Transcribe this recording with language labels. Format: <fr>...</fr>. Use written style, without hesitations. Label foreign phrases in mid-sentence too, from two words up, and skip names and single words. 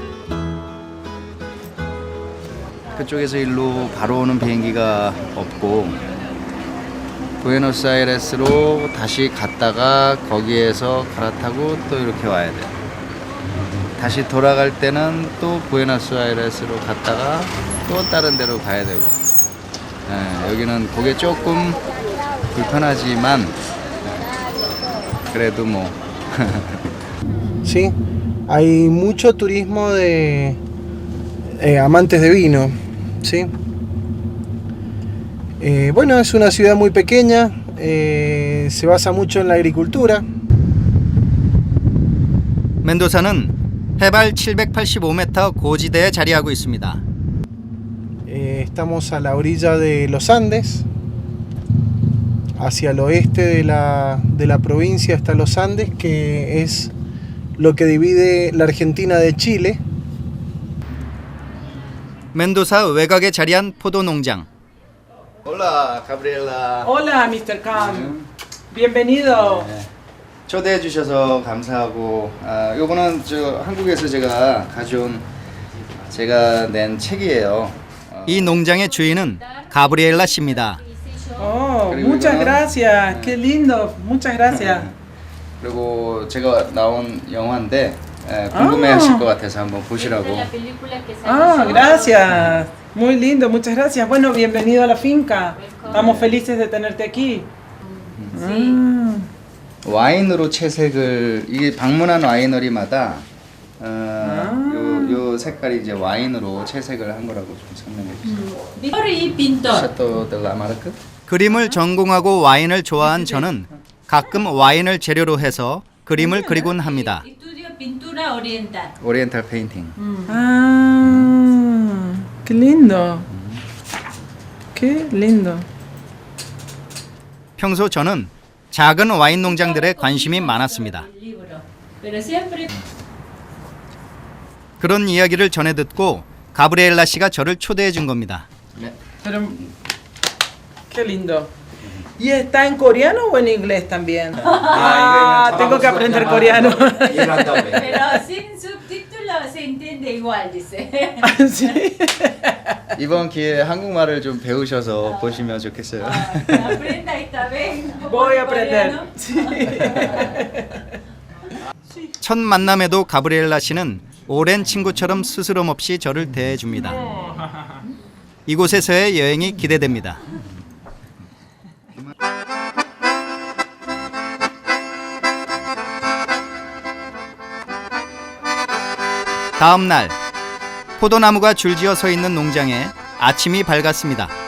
<ko>그쪽에서 일로 바로 오는 비행기가 없고 부에노스아이레스로 다시 갔다가 거기에서 갈아타고 또 이렇게 와야 돼요. 다시 돌아갈 때는 또 부에노스아이레스로 갔다가 또 다른 데로 가야 되고. 여기는 그게 조금 불편하지만 그래도 뭐.</ko> <es>Sí, hay mucho turismo de amantes de vino, ¿sí? Bueno, es una ciudad muy pequeña, se basa mucho en la agricultura.</es> <ko>멘도사는 해발 785m 고지대에 자리하고 있습니다.</ko> <es>Estamos a la orilla de los Andes. Hacia el oeste de la provincia está los Andes, que es lo que divide la Argentina de Chile.</es> <ko>멘도사 외곽에 자리한 포도 농장.</ko> <es>Hola, Gabriela. Hola, Mr. Khan. Bienvenido.</es> <ko>초대해 주셔서 감사하고, 요거는 저 한국에서 제가 가져온 제가 낸 책이에요. 이 농장의 주인은 가브리엘라 씨입니다.</ko> <es>Oh, muchas gracias. Qué lindo. Muchas gracias.</es> <ko>그리고 제가 나온 영화인데 궁금해하실 것 같아서 한번 보시라고.</ko> <es>Ah, gracias. Muy lindo. Muchas gracias. Bueno, bienvenido a la finca. Estamos felices de tenerte aquí.</es> <ko>와인으로 채색을 이게 방문한 와이너리마다 요 색깔이 이제 와인으로 채색을 한 거라고 좀 설명해 주세요. 샤토 델 라마르크? 그림을 전공하고 와인을 좋아한 저는 가끔 와인을 재료로 해서 그림을 그리곤 합니다.</ko> <en>Oriental painting.</en> <es>Ah, qué lindo. Qué lindo.</es> <ko>평소 저는 작은 와인 농장들에 관심이 많았습니다. 그런 이야기를 전해 듣고 가브리엘라 씨가 저를 초대해 준 겁니다.</ko> <es>Pero, qué lindo. ¿Y está en coreano o en inglés también? Ah, tengo que aprender coreano. Pero sin subtítulos se entiende igual, dice. ¿Sí?</es> <ko>이번 기회에 한국말을 좀 배우셔서 보시면 좋겠어요.</ko> <es>Aprenda esta vez. Voy a aprender.</es> <ko>첫 만남에도 가브리엘라 씨는 오랜 친구처럼 스스럼 없이 저를 대해 줍니다. 이곳에서의 여행이 기대됩니다. 다음 날 포도나무가 줄지어 서 있는 농장에 아침이 밝았습니다.</ko>